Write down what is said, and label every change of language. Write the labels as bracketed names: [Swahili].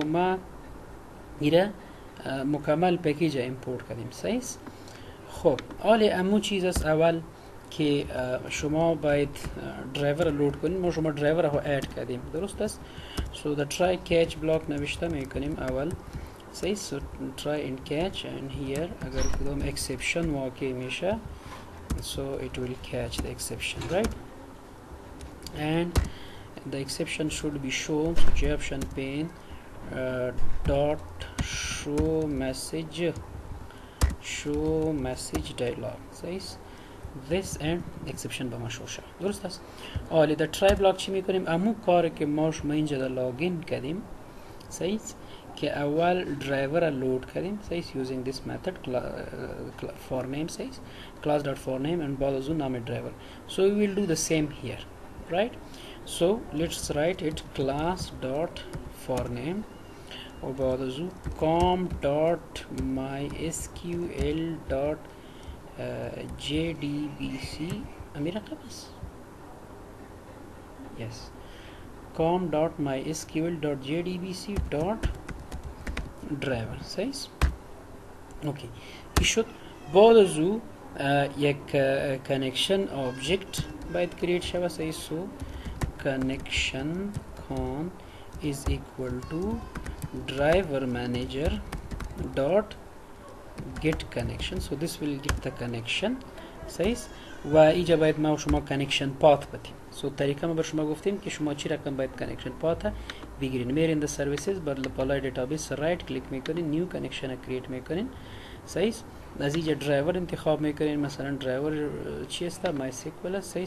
[Persian] سو ما ایره مکمل پکیج امپورت کردیم. صحیح. خب حالا امو چیز است اول که شما باید درایور لود کنین. ما شما درایور رو اد کردیم. درست است. سو [English] the try catch block [Persian] نوشته میکنیم اول. صحیح. [English] so try and catch and here [Persian] اگر کدام exception واقع میشه [English] so it will catch the exception, right? And the exception should be shown. So option pane dot show message dialog. [Persian] صحیح. [English] this and [Persian] exception با ما شو شد. درست است. حالا در try block چی میکنیم؟ امو کار که ما شما اینجا در لاگین کردیم. صحیح. که اول درایور لود کردیم. صحیح. [English] using this method for name. [Persian] صحیح. [English] class dot for name and [Persian] بعد از اون نام درایور. [English] so we will do the same here, right? so let's write it class dot for name [Persian] و بعد از اون [English] com dot mysql dot jdbc امیر قبس yes com dot mysql dot jdbc dot driver. [Persian] صحیح. اوکی این شد. بعد از او یک connection object باید کرییت شود. صحیح. [English] So connection con is equal to driver manager dot get connection. so this will get the connection. [Persian] صحیح. و اینجا باید ما و شما connection path بدیم. سو طریقه ما بر شما گفتیم که شما چی رقم باید connection path بگیرین. میرین the services بالای database رایت کلیک میکنین، نیو connection کرییت میکنین. صحیح. از اینجا درایور انتخاب میکنین، مثلا درایور چی است؟ مای سیکوال است. صحیح.